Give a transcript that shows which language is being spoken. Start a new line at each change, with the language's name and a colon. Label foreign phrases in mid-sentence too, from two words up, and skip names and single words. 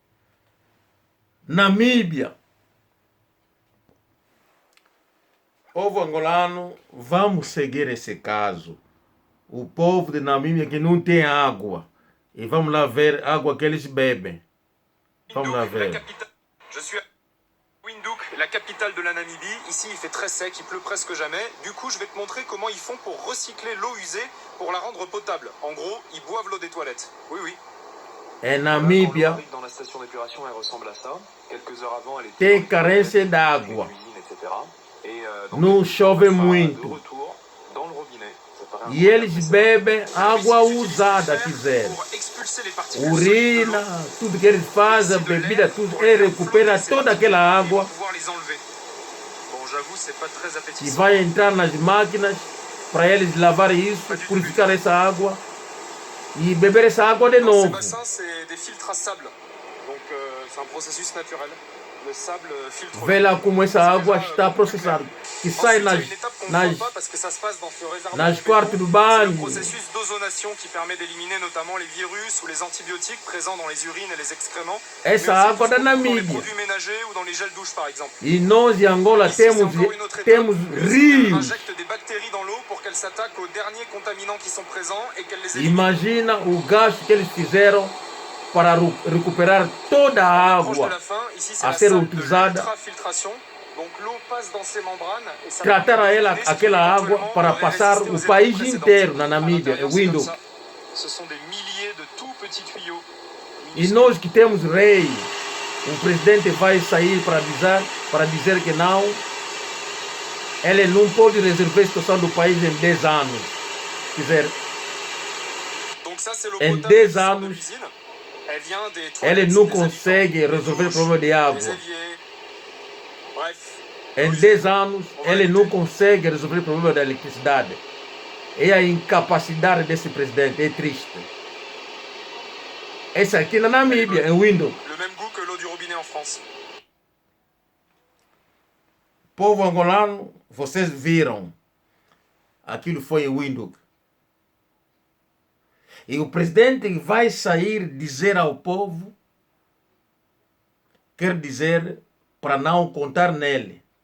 Portuguese: Namíbia. Povo angolano, vamos seguir esse caso. O povo de Namíbia que não tem água. E vamos lá ver a água que eles bebem. Vamos lá ver.
French: Je suis à Windhoek, la capitale de la Namibie. Ici, il fait très sec, il pleut presque jamais. Du coup, je vais te montrer comment ils font pour recycler l'eau usée pour la rendre potable. En gros, ils boivent l'eau des toilettes. Oui, oui.
Portuguese: Em Namíbia
French: Dans la station d'épuration, elle ressemble à ça. Quelques heures avant, elle était
Portuguese: tem carência d'água.
French: etc. Donc,
Portuguese: Não chove de muito.
French: retour dans le robinet.
Portuguese: E eles bebem água usada, quiserem. Urina, tudo que eles fazem, bebida, tudo, ele recupera toda aquela água e vai entrar nas máquinas para eles lavar isso, purificar essa água e beber essa água de novo. Vê lá como essa água está processada. que sai
French: Ensuite, il y a une étape qu'on ne voit pas parce que ça se passe dans ce réservoir
Portuguese: nas de quartos do
French: béton. C'est le
Portuguese: banho.
French: processus d'ozonation qui permet d'éliminer notamment les virus ou les antibiotiques présents dans les urines et les excréments. Mais aussi
Portuguese: Essa água da
French: qui se retrouvent dans les
Portuguese: Namíbia.
French: produits ménagers ou dans les gels douche par exemple.
Portuguese: E nós em Angola
French: Ici, c'est
Portuguese: temos
French: encore une autre étape. L'usine
Portuguese: rios.
French: injecte des bactéries dans l'eau pour qu'elles s'attaquent aux derniers contaminants qui sont présents et qu'elles les éliminent.
Portuguese: Imagina o gasto que eles fizeram para recuperar toda a
French: Proche de
Portuguese: água
French: la fin, ici c'est
Portuguese: a
French: la
Portuguese: ser
French: salle de
Portuguese: utilizada,
French: l'ultrafiltration. Donc l'eau passe dans ces membranes et ça
Portuguese: tratar a ela,
French: éliminer ce qui
Portuguese: aquela água
French: éventuellement
Portuguese: para
French: aurait
Portuguese: passar
French: résisté aux
Portuguese: o
French: époques
Portuguese: país
French: précédentes.
Portuguese: inteiro na
French: À
Portuguese: Namíbia,
French: l'intérieur, c'est comme
Portuguese: Windhoek.
French: ça. Ce sont des milliers de tout petits tuyaux.
Portuguese: E nós que temos rei, o presidente vai sair para dizer que não, ele não pode resolver a situação do país em 10 anos. Quer dizer,
French: Donc ça, c'est l'eau
Portuguese: em
French: potable
Portuguese: 10
French: qui sort de
Portuguese: anos,
French: l'usine. Elle vient des
Portuguese: ele
French: toilettes
Portuguese: não
French: des
Portuguese: consegue
French: habitants,
Portuguese: resolver o
French: des
Portuguese: problema de
French: douches,
Portuguese: água.
French: des éviers. Bref.
Portuguese: Em 10 anos, ele não consegue resolver o problema da eletricidade. É a incapacidade desse presidente, é triste. Esse aqui na Namíbia, em Windhoek.
French: Le même goût que l'eau du robinet en France.
Portuguese: Povo angolano, vocês viram. Aquilo foi em Windhoek. E o presidente vai sair dizer ao povo, quer dizer, para não contar nele.